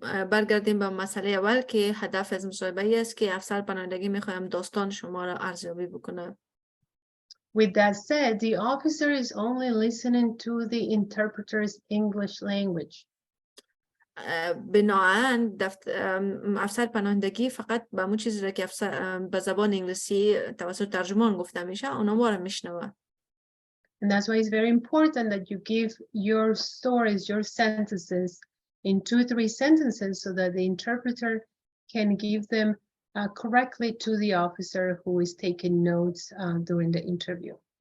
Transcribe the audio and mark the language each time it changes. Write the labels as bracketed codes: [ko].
[fa] برگردیم به مسئله اول که هدف از مصاحبه ای است که افسر پناهندگی میخوایم داستان شما را ارزیابی بکنه. [en] With that said, the officer is only listening to the interpreter's English language. [fa] بناهن افسر پناهندگی فقط به همون چیزی را که به زبان انگلیسی توسط ترجمان گفته میشه اونا ما را میشنوه. [en] And that's why it's very important that you give your stories, your sentences in 2-3 sentences so that the interpreter can give them correctly to the officer who is taking notes during the interview.